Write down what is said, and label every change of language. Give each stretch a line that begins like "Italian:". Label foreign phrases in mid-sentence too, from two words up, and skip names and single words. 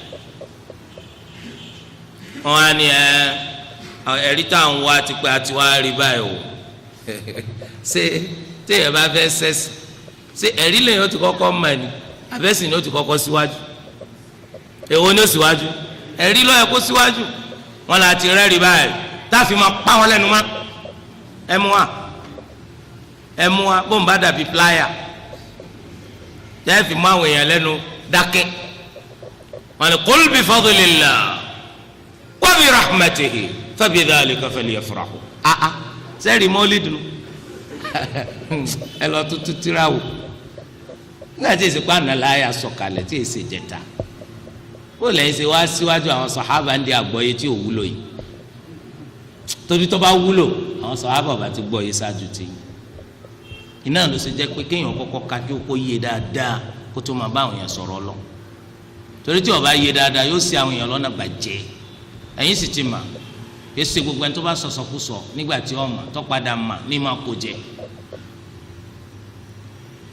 Yoruba: wọn á ní ẹ̀rí tá à ń wá ti pé àti wá rí báyìí o ṣé téèyàn bá fẹ́ sẹ́sì ṣé ẹ̀rí lẹ́yìn ó ti kọ́kọ́ mọ̀ ni àbẹ́sì ni ó ti kọ́kọ́ síwájú èwo ni ó síwájú ẹ̀rí ló yẹ kó síwájú wọn là ti rẹ́rìí báyìí táàfin máa pa wọn lẹ́nu mọ́ ẹmu wa bó ń bá dàbí pláyà táàfin mú àwọn èèyàn lẹ́nu dákẹ́ wọn ni
Arabic: قل بفضل الله وبرحمته فبذلك فليفرحوا
Yoruba: sẹ́ẹ̀rì mọ́lídùú ẹ lọ tuntun tira wò nígbà tí èsì pa ànàláyà sọ̀kalẹ̀ tí èsì jẹta ó lẹ́yìn ṣe wá síwájú àwọn sàhábà ń di àgbọ́yé tí ò wúlò yìí torí tó bá wúlò àwọn sàhábà bá ti gbọ́ yìí ṣáájú tì yín iná ló ṣe jẹ́ pé kéèyàn kọ́kọ́ ka kí ó kó yé dáadáa kó tó máa bá àwọn èèyàn sọ̀rọ̀ lọ torí tí ó bá yé dáadáa yóò ṣì àwọn èèyàn lọ́nà bàjẹ́ ẹ̀yin sì ti mà kí ṣe gbogbo ẹni tó bá sọ̀sọ̀kúsọ nígbà tí ó mà tó padà mà ní máa kó jẹ